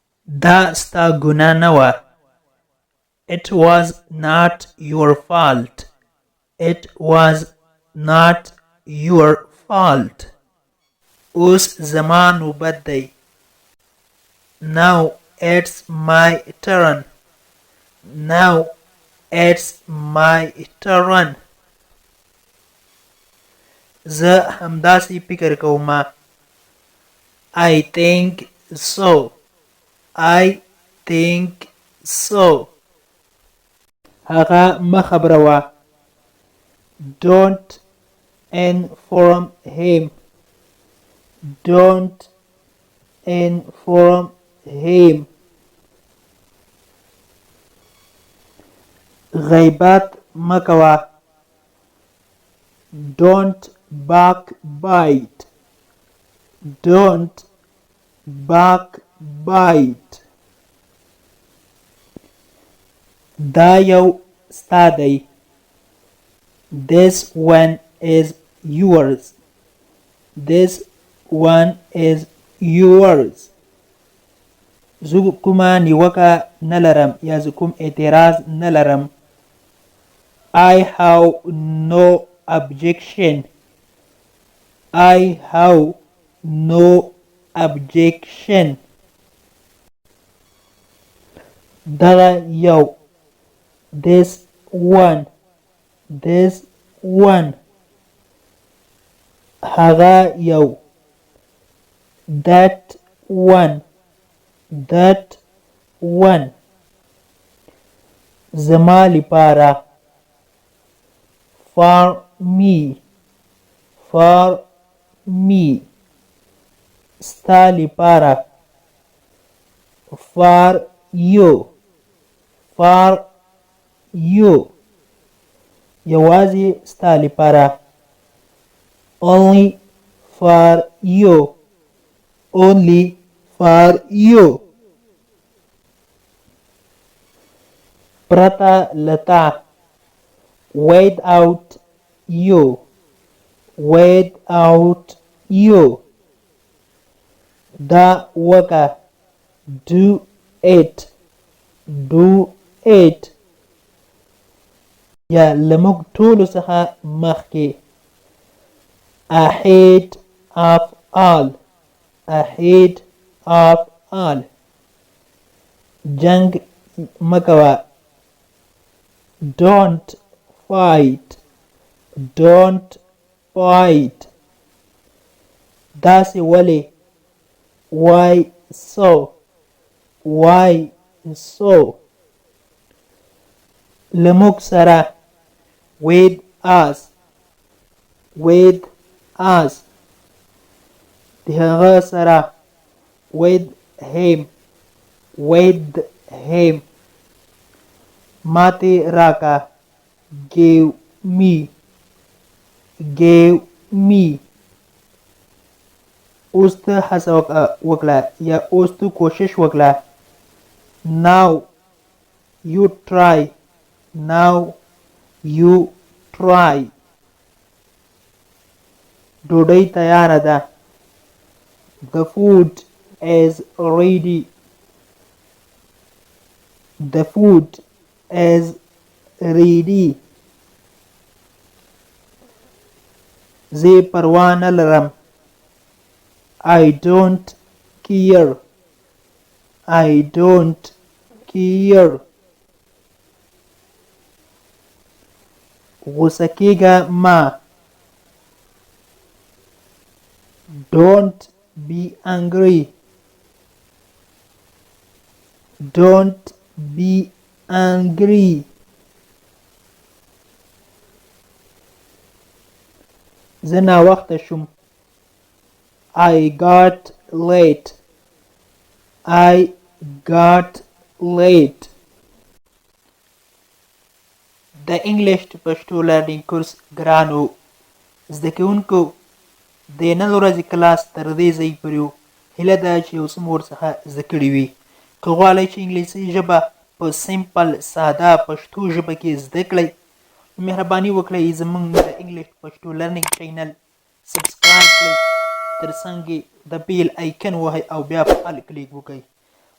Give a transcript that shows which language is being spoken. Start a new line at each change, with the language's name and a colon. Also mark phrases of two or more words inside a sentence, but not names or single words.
Pashto: دا ستا ګناه نه وه.
English: It was not your fault. It was not your fault.
Pashto: اوس زما نوبت دی.
English: Now it's my turn. Now it's my turn.
Pashto: زه همداسې فکر کوم.
English: I think so. I think so.
Pashto: هغه مه خبروه.
English: Don't inform him. Don't inform him.
Pashto: غیبت مه کوه.
English: Don't backbite. Don't backbite.
Pashto: دا یو ستا دی.
English: This one is yours. This one is yours.
Pashto: زه کومه نیوکه نه لرم یا زه کوم اعتراض نه لرم.
English: I have no objection. I have no objection.
Pashto: دغه یو.
English: This one. This one.
Pashto: هغه یو.
English: That one. That one.
Pashto: زما لپاره.
English: For me. For me.
Pashto: ستا لپاره.
English: For you. For you.
Pashto: یوازې ستا لپاره.
English: Only for you. Only for you.
Pashto: پرته لتا.
English: Without you. Without you.
Pashto: دا وکه.
English: Do it. Do it.
Pashto: یا لموږ ټولو څخه مخکې.
English: Ahead of all. Ahead of all.
Pashto: جنگ مکوه.
English: Don't fight. Don't fight.
Pashto: داسې ولې.
English: Why so? Why so?
Pashto: لموږ سره.
English: With us. With us.
Pashto: د هغه سره.
English: With him. With him.
Pashto: ماته راکه.
English: Give me. Give me.
Pashto: اوس ته هڅه وکړه یا اوس ته کوشش وکړه.
English: Now you try. Now you try.
Pashto: ډوډۍ تیاره ده.
English: The food is ready. The food is ready.
Pashto: زه پروا نه لرم.
English: I don't care. I don't care.
Pashto: غوسه کېږه مه.
English: Don't be angry. Don't be angry.
Pashto: زه ناوخته شوم.
English: I got late. I got late.
Pashto: د
English: English Pashto Learning Course
Pashto: ګرانو زده کوونکو د نن ورځې کلاس تر دې ځای پورې و. هیله ده چې یو څه مو ورڅخه زده کړي وي. که غواړئ چې انګلیسي ژبه په سمپل ساده پښتو ژبه کې زده کړئ مهرباني وکړئ زموږ د
English: English Pashto Learning Channel
Pashto: سبسکرایب کړئ، تر څنګ د
English: bell icon
Pashto: وهئ او بیا په آل کلیک وکړئ.